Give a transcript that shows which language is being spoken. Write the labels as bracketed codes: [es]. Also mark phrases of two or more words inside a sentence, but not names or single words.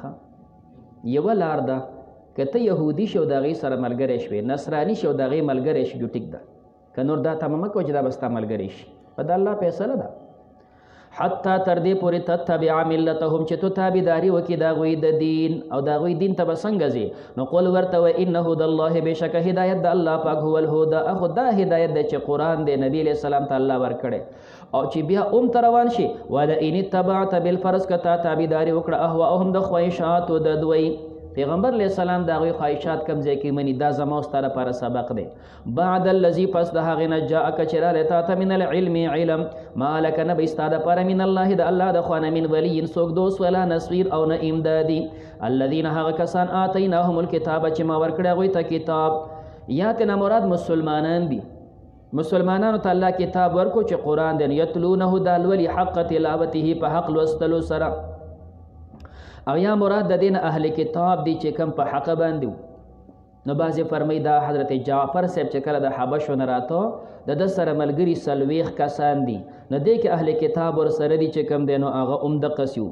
[ps] یوه لار ده که ته یهودي شو د هغې سره ملګری شوې نصراني شو د هغې ملګری شي جو ټیک ده که نور دا تمه مه کوه چې دا به ستا ملګری شي په د الله فیصله ده. حتی تر دې پورې [ar] تتبع ملتهم [ps] چې تو تابعداري وکړي د هغوی د دین او د هغوی دین ته به څنګه ځې نو قل ورته وایه [ar] ان هدى الله [ps] بېشکه هدایت د الله پاک [ar] هو الهدى [ps] اخو دا هدایت دی چې قرآن دی نبي [ar] علیه السلام [ps] ته الله ورکړی او چې بیا ته روان شي [ar] ولئن اتبعت [ps] بالفرض که تا تابعداري وکړه اهواءهم د خواهشاتو د دوی پیغمبر [ar] علیہ السلام [ps] دا غوی خواهشات کم ځای کې مني دا زما او ستا لپاره سبق دی. [ar] بعد الذي [ps] پس د هغې نه جاءک چې رالی تا ته [ar] من العلم [ps] علم [ar] ما لک [ps] نه به ستا دپاره [ar] من الله [ps] د الله د خوا نه [ar] من ولی [ps] څوک دوست [ar] ولا نصیر [ps] او نه امدادي. الذین هغه کسان [ar] آتیناهم الکتاب [ps] چې ما ورکړی هغوی ته کتاب یا ترنه مراد مسلمانان دي. مسلمانانو ته الله کتاب ورکو چې قرآن دی یتلونه دا لولي [ar] حق تلاوته [ps] په حق لوستلو سره او یا مراد د دین اهل کتاب دی چې کم په حق باندې نو بعضې فرمی دا حضرت جعفر صاحب چې کله د حبشو نه راته د ده سره ملګري څلوېښت کسان دي نو دې کې اهل کتاب ورسره دي چې کم دی نو هغه دقسې وو.